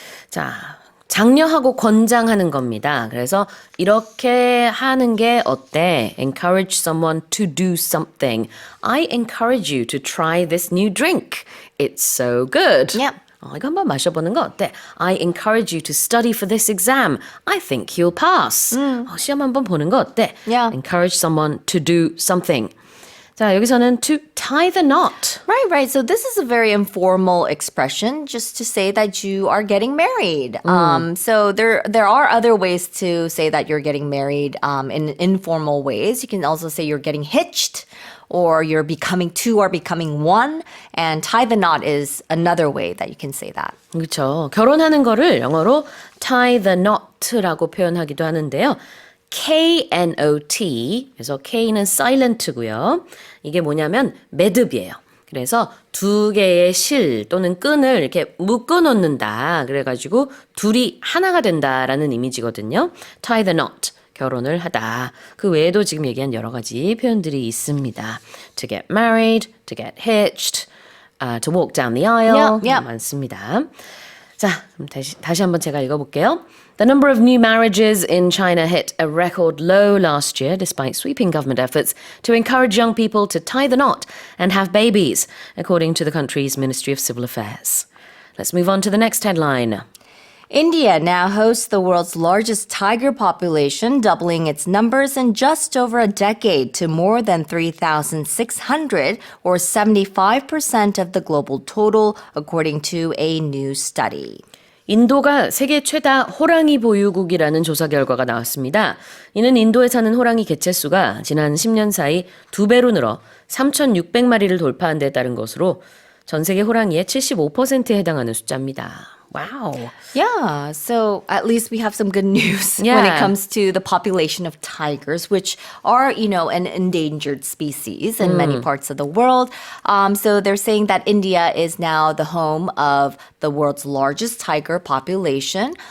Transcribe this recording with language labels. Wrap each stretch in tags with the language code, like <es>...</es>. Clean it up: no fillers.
<ko>자, 장려하고 권장하는 겁니다. 그래서 이렇게 하는 게 어때?</ko> <en>Encourage someone to do something. I encourage you to try this new drink. It's so good. Yeah.</en> <ko>이거 한번 마셔보는 거 어때?</ko> <en>I encourage you to study for this exam. I think you'll pass.</en> <ko>시험 한번 보는 거 어때?</ko> <en>Yeah. Encourage someone to do something.</en> <ko>자, 여기서는</ko> <en>to tie the knot. Right. So this is a very informal expression just to say that you are getting married. So there are other ways to say that you're getting married in informal ways. You can also say you're getting hitched or you're becoming two or becoming one. And tie the knot is another way that you can say that.</en> <ko>그렇죠. 결혼하는 거를 영어로 tie the knot라고 표현하기도 하는데요. K-N-O-T, 그래서 K는 silent고요. 이게 뭐냐면 매듭이에요. 그래서 두 개의 실 또는 끈을 이렇게 묶어 놓는다. 그래가지고 둘이 하나가 된다라는 이미지거든요. tie the knot, 결혼을 하다. 그 외에도 지금 얘기한 여러 가지 표현들이 있습니다.</ko> <en>To get married, to get hitched, to walk down the aisle. Yeah.</en> <ko>많습니다. 자, 그럼 다시 한번 제가 읽어볼게요.</ko> <en>The number of new marriages in China hit a record low last year despite sweeping government efforts to encourage young people to tie the knot and have babies, according to the country's Ministry of Civil Affairs. Let's move on to the next headline. India now hosts the world's largest tiger population, doubling its numbers in just over a decade to more than 3,600, or 75% of the global total, according to a new study.</en> <ko>인도가 세계 최다 호랑이 보유국이라는 조사 결과가 나왔습니다. 이는 인도에 사는 호랑이 개체수가 지난 10년 사이 2배로 늘어 3,600마리를 돌파한 데 따른 것으로 전 세계 호랑이의 75%에 해당하는 숫자입니다.</ko> <en>Wow. Yeah, so at least we have some good news when Yeah. it comes to the population of tigers, which are, an endangered species in many parts of the world. So they're saying that India is now the home of the world's largest tiger population.</en>